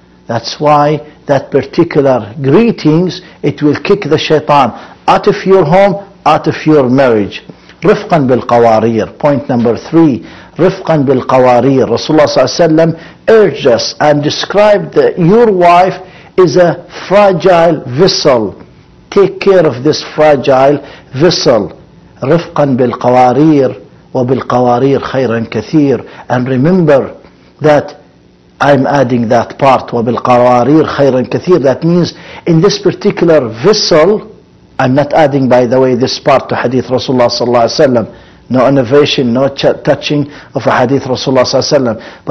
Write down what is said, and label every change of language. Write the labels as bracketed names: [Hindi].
[English] That's why that particular greetings, it will kick the shaitan out of your home, out of your marriage. [Arabic] رفقا بالقوارير. [English] Point number 3. [Arabic] رفقا بالقوارير. [English] Rasulullah ﷺ urged us and described that your wife is a fragile vessel. Take care of this fragile vessel. [Arabic] رفقا بالقوارير وبالقوارير خيرا كثير. [English] And remember that I'm adding that part, [Arabic] وبالقوارير خيرا كثير. [English] That means in this particular vessel, I'm not adding, by the way, this part to hadith Rasulullah sallallahu alaihi wasallam. No innovation, no touching of a hadith Rasulullah sallallahu alaihi wasallam.